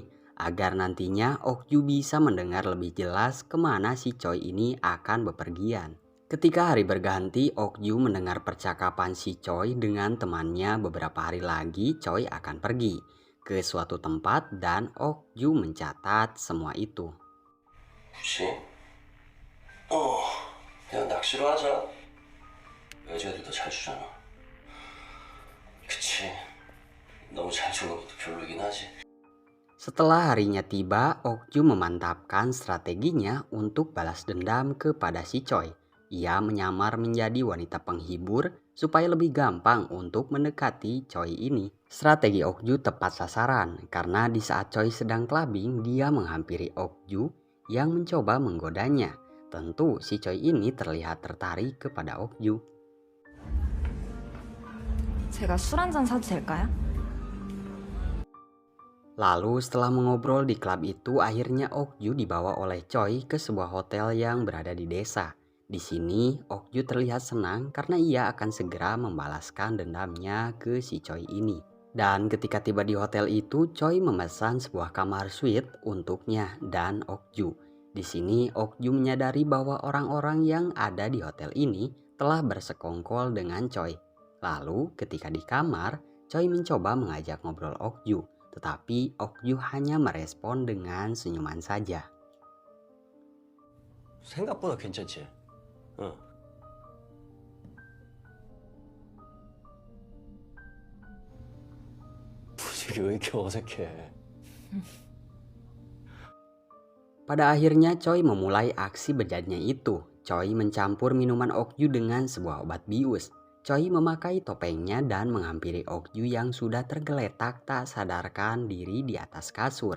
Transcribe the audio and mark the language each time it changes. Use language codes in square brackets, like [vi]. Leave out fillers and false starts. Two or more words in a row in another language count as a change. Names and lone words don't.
[id] Agar nantinya Okju bisa mendengar lebih jelas kemana si Choi ini akan bepergian. Ketika hari berganti, Okju mendengar percakapan si Choi dengan temannya beberapa hari lagi Choi akan pergi ke suatu tempat dan Okju mencatat semua itu. [ko] 혹시? 어, 야, 나 억지로 하자. 여자애들도 잘 주잖아. 그치. 너무 잘 주는 것도 별로긴 하지. [id] Setelah harinya tiba, Okju memantapkan strateginya untuk balas dendam kepada si Choi. Ia menyamar menjadi wanita penghibur supaya lebih gampang untuk mendekati Choi ini. Strategi Okju tepat sasaran karena di saat Choi sedang clubbing, dia menghampiri Okju yang mencoba menggodanya. Tentu si Choi ini terlihat tertarik kepada Okju. [ko] 제가 술 한 잔 사도 될까요? [id] Lalu setelah mengobrol di klub itu, akhirnya Okju dibawa oleh Choi ke sebuah hotel yang berada di desa. Di sini Okju terlihat senang karena ia akan segera membalaskan dendamnya ke si Choi ini. Dan ketika tiba di hotel itu, Choi memesan sebuah kamar suite untuknya dan Okju. Di sini Okju menyadari bahwa orang-orang yang ada di hotel ini telah bersekongkol dengan Choi. Lalu ketika di kamar, Choi mencoba mengajak ngobrol Okju. Tetapi Okju hanya merespon dengan senyuman saja. [ko] 생각보다 괜찮지? 응. 분위기 왜 이렇게 어색해? [id] Pada akhirnya Choi memulai aksi bejatnya itu. Choi mencampur minuman Okju dengan sebuah obat bius. Choi memakai topengnya dan menghampiri Okju yang sudah tergeletak tak sadarkan diri di atas kasur.